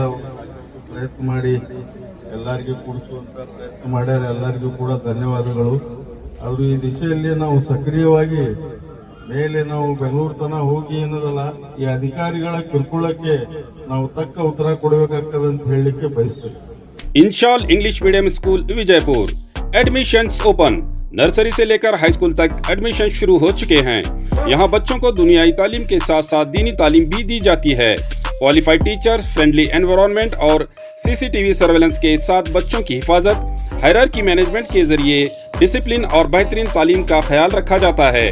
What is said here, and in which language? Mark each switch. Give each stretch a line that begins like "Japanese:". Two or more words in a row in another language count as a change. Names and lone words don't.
Kannada: ಪ್ರಯತ್ನ ಮಾಡಿ ಎಲ್ಲರಿಗೂ ಕೊಡಿಸುವಂತ ಪ್ರಯತ್ನ ಮಾಡ್ಯಾರ. ಎಲ್ಲರಿಗೂ ಕೂಡ ಧನ್ಯವಾದಗಳು. ಆದ್ರೂ ಈ ದಿಶೆಯಲ್ಲಿ ನಾವು ಸಕ್ರಿಯವಾಗಿ ಮೇಲೆ ನಾವು ಬೆಂಗಳೂರು ತನ ಹೋಗಿ ಏನದಲ್ಲ ಈ ಅಧಿಕಾರಿಗಳ ಕಿರುಕುಳಕ್ಕೆ ನಾವು ತಕ್ಕ ಉತ್ತರ ಕೊಡಬೇಕಾಗ್ತದೆ ಅಂತ ಹೇಳಲಿಕ್ಕೆ ಬಯಸ್ತೇವೆ.
English: Inshal English Medium School Vijayapur admissions open.
Hindi: नर्सरी से लेकर
English: high school
Hindi: तक एडमिशन शुरू हो चुके हैं। यहाँ बच्चों को दुनियाई तालीम के साथ साथ दीनी तालीम भी दी जाती है।
English: qualified teachers, friendly environment
Hindi: और
English: CCTV surveillance
Hindi: के साथ बच्चों की हिफाजत,
English: hierarchy management
Hindi: के जरिए डिसिप्लिन और बेहतरीन तालीम का ख्याल रखा जाता है।